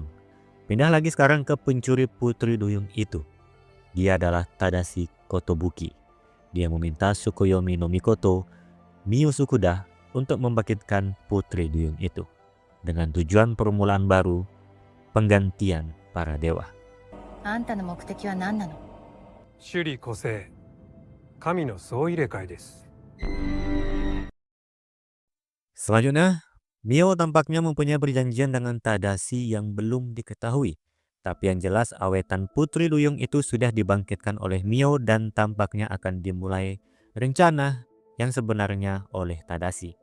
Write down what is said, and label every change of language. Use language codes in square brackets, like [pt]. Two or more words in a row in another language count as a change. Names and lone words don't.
[id] Pindah lagi sekarang ke pencuri putri duyung itu. Dia adalah Tadashi Kotobuki. Dia meminta Tsukuyomi no Mikoto, Mio Tsukuda, untuk membangkitkan putri duyung itu. Dengan tujuan permulaan baru, penggantian para dewa. [ja] あんたの目的は何なの？首里古生神の総入れ替えです。 [id] Selanjutnya, Mio tampaknya mempunyai perjanjian dengan Tadashi yang belum diketahui. Tapi yang jelas awetan putri duyung itu sudah dibangkitkan oleh Mio dan tampaknya akan dimulai rencana yang sebenarnya oleh Tadashi.